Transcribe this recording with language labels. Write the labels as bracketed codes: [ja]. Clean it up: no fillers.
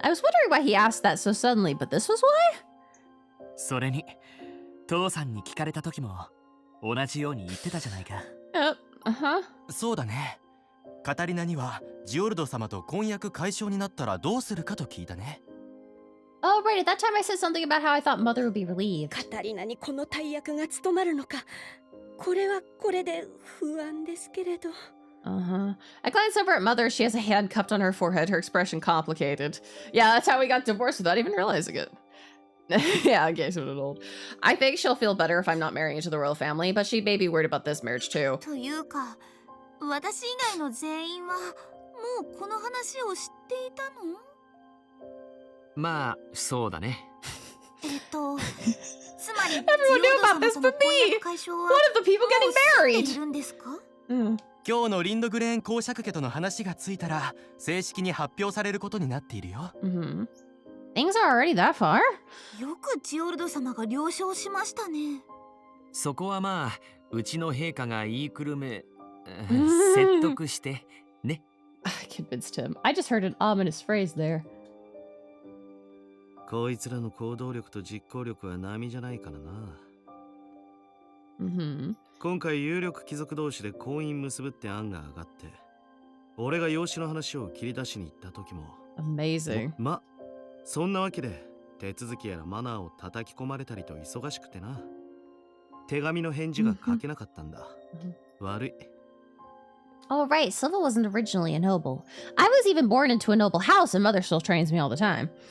[en] I was wondering why he asked that so suddenly, but this was why? [ja] それに父さんに聞かれた時も同じように言ってたじゃないか。そうだね。カタリナにはジオルド様と婚約解消になったらどうするかと聞いたね。 [en] Oh, right. At that time I said something about how I thought Mother would be relieved. [ja] カタリナにこの大役が務まるのか、これはこれで不安ですけれど。 [en] I glanced over at Mother. She has a hand cupped on her forehead, her expression complicated. Yeah, that's how we got divorced without even realizing it. Yeah, in case it was old. I think she'll feel better if I'm not marrying into the royal family, but she may be worried about this marriage too. [ja] というか、私以外の全員はもうこの話を知っていたの？まあ、そうだね。つまり [en] Everyone knew about this but me! One of the people getting married! [ja] いるんですか？今日のリンドグレーン公爵家との話がついたら正式に発表されることになっているよ。 [en] Things are already that far? [ja] よくジオルド様が了承しましたね。そこはまあ、うちの陛下が言いくるめ、説得してね。 [en] I convinced him. I just heard an ominous phrase there. [ja] こいつらの行動力と実行力は並じゃないからな。今回有力貴族同士で婚姻結ぶって案が上がって、俺が養子の話を切り出しに行った時も [en] Amazing. [ja] そんなわけで手続きやらマナーを叩き込まれたりと忙しくてな。手紙の返事が書けなかったんだ。悪い。 [en] Oh, right. Silva wasn't originally a noble. I was even born into a noble house, and Mother still trains me all the time.